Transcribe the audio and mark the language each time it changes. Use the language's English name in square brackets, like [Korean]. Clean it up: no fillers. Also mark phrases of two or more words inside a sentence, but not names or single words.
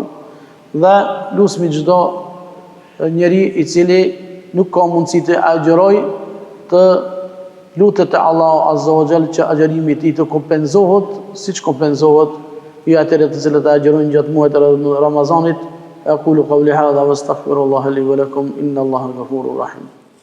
[Albanian] Dhe lutsmi çdo njeri i cili nuk ka mundësi të agjeroj të lutet te Allahu [Arabic] عز وجل [Albanian] që agjerimi i tij të kompenzohet siç kompenzohet i atyre të cilët agjerojnë gjatë muajit të Ramazanit. [Arabic] أقول قولي هذا واستغفر الله لي ولكم إن الله غفور رحيم.